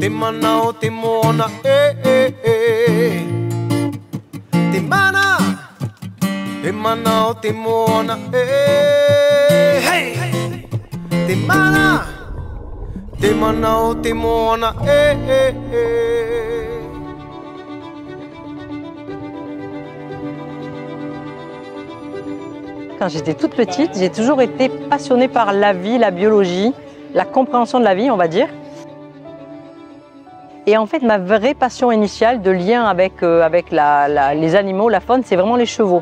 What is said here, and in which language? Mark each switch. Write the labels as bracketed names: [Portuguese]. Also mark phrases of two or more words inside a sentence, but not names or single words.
[Tahitian] mana o te moana, Te mana o te moana, hey. Te mana o te moana, [French] Quand j'étais toute petite, j'ai toujours été passionnée par la vie, la biologie, la compréhension de la vie, on va dire. Et en fait, ma vraie passion initiale de lien avec les animaux, la faune, c'est vraiment les chevaux.